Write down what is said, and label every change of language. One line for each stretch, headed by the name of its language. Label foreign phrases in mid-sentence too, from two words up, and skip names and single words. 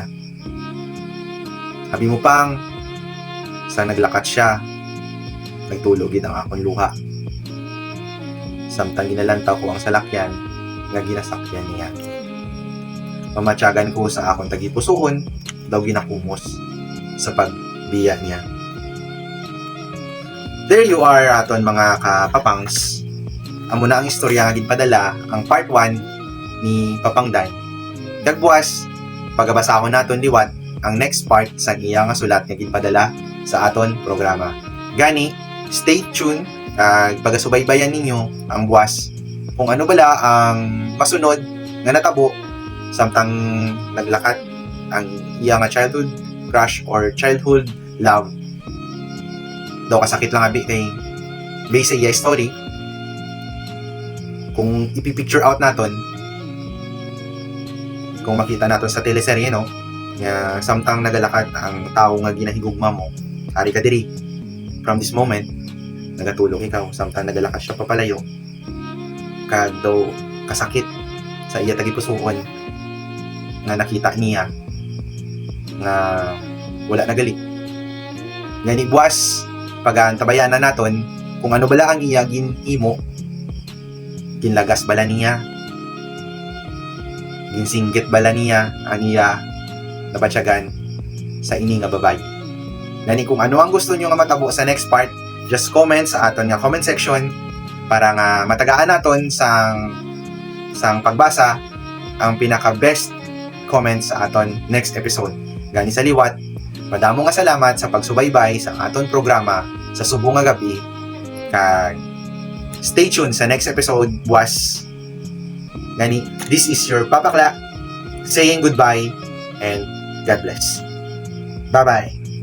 Hiligaynon: Sabi mo pang sa naglakat siya, nagtulogid ang akong luha. Samtang ginalantaw ko ang salakyan nga ginasakyan niya. Mamatyagan ko sa akong tagipusoon daw ginakumos sa pagbiya niya.
English: There you are
Hiligaynon: aton mga kapapangs. Amo na ang istorya nga ginpadala ang part 1 ni Papang Dan. Dagbuas, pagabasahon naton liwat ang
English: next part
Hiligaynon: sa iya nga sulat nga ginpadala sa aton programa. Gani,
English: stay tuned
Hiligaynon: kag pagasubaybayan ninyo ang buwas kung ano bala ang masunod nga natabo samtang naglakat ang iya nga
English: childhood crush or childhood love.
Hiligaynon: Daw kasakit lang abi kay base sa iya story. Kung ipipicture out naton, kung makita natin sa teleserye, no, nga samtang nagalakat ang tao nga ginahigugma mo, ari ka diri.
English: From this moment,
Hiligaynon: nagatulog ikaw, samtang nagalakat siya papalayo, kag daw kasakit sa iya tagipusoon nga nakita niya nga wala nagali. Ngani buwas, pag-antabayanan naton kung ano bala ang iya ginhimo, ginlagas bala niya, ginsinggit bala niya ang iya nabatsyagan sa ini nga babae. Ngani kung ano ang gusto nyo nga matabo sa
English: next part, just comment
Hiligaynon: sa aton nga
English: comment section
Hiligaynon: para nga matagaan naton sang pagbasa ang pinaka
English: best comment
Hiligaynon: sa aton
English: next episode.
Hiligaynon: Gani sa liwat, madamo nga salamat sa pagsubaybay sa aton programa sa Subong nga Gabi. Kag
English: stay tuned
Hiligaynon: sa
English: next episode,
Hiligaynon: buwas. Gani,
English: this is your Papa Kla saying goodbye and God bless. Bye-bye.